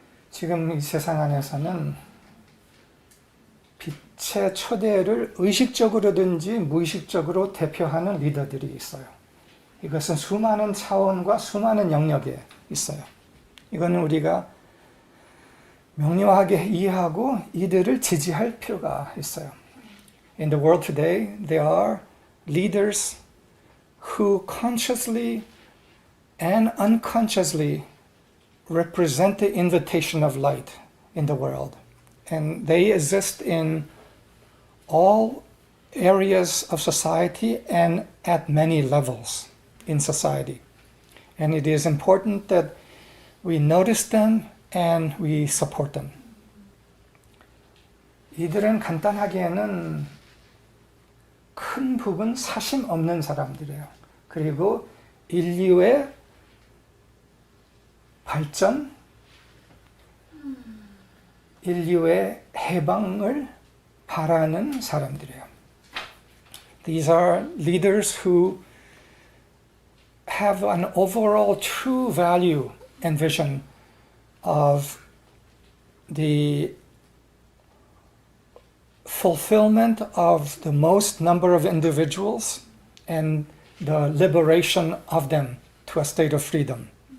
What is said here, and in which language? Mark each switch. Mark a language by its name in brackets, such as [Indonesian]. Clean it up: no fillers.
[Korean] 지금 이 세상 안에서는 빛의 초대를 의식적으로든지 무의식적으로 대표하는 리더들이 있어요. 이것은 수많은 차원과 수많은 영역에 있어요. 이거는 우리가 명료하게 이해하고 이들을 지지할 필요가 있어요. [English] In the world today, there are leaders who consciously and unconsciously represent the invitation of light in the world. And they exist in all areas of society and at many levels in society. And it is important that we notice them and we support them. [Korean] 이들은 간단하게는 큰 부분 사심 없는 사람들이에요. 그리고 인류의 발전, 인류의 해방을 바라는 사람들이에요. [English] These are leaders who have an overall true value and vision of the fulfillment of the most number of individuals and the liberation of them to a state of freedom.